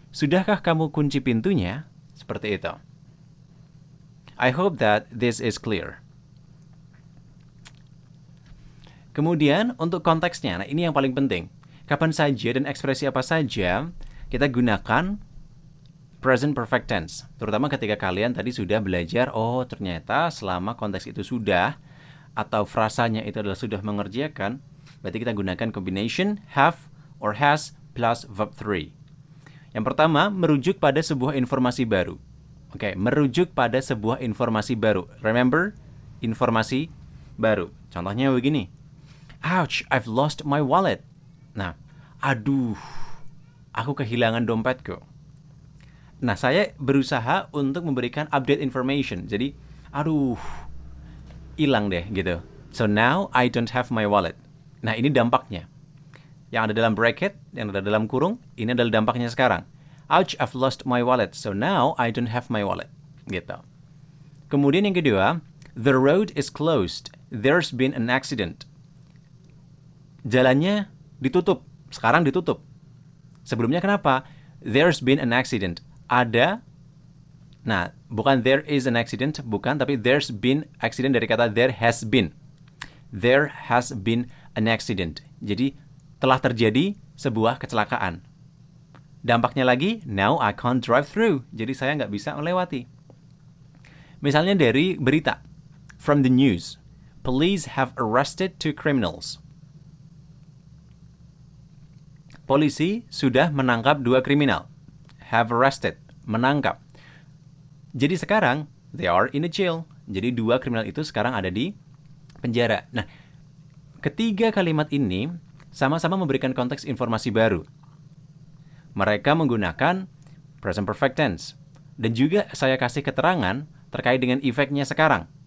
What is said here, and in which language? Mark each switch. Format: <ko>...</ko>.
<id>Sudahkah kamu kunci pintunya? Seperti itu.</id> <en>I hope that this is clear.</en> <id>Kemudian, untuk konteksnya, nah ini yang paling penting. Kapan saja dan ekspresi apa saja, kita gunakan present perfect tense, terutama ketika kalian tadi sudah belajar, oh ternyata selama konteks itu sudah, atau frasanya itu adalah sudah mengerjakan, berarti kita gunakan</id> <en>combination have or has plus verb 3.</en> <id>Yang pertama, merujuk pada sebuah informasi baru. Oke, merujuk pada sebuah informasi baru. Remember, informasi baru. Contohnya begini.</id> <en>Ouch, I've lost my wallet.</en> <id>Nah, aduh, aku kehilangan dompetku. Nah, saya berusaha untuk memberikan update information. Jadi, aduh, hilang deh gitu.</id> <en>So now I don't have my wallet.</en> <id>Nah, ini dampaknya. Yang ada dalam bracket, yang ada dalam kurung, ini adalah dampaknya sekarang.</id> <en>Ouch, I've lost my wallet. So now I don't have my wallet.</en> <id>Gitu. Kemudian yang kedua,</id> <en>the road is closed. There's been an accident.</en> <id>Jalannya ditutup. Sekarang ditutup. Sebelumnya kenapa?</id> <en>There's been an accident.</en> <id>Ada, nah bukan</id> <en>there is an accident,</en> <id>bukan, tapi</id> <en>there's been accident</en> <id>dari kata</id> <en>there has been. There has been an accident.</en> <id>Jadi telah terjadi sebuah kecelakaan. Dampaknya lagi,</id> <en>now I can't drive through.</en> <id>Jadi saya nggak bisa melewati. Misalnya dari berita,</id> <en>from the news, police have arrested 2 criminals.</en> <id>Polisi sudah menangkap 2 kriminal. Have arrested, menangkap. Jadi sekarang,</id> <en>they are in a jail.</en> <id>Jadi 2 kriminal itu sekarang ada di penjara. Nah, ketiga kalimat ini sama-sama memberikan konteks informasi baru. Mereka menggunakan present perfect tense. Dan juga saya kasih keterangan terkait dengan efeknya sekarang.</id>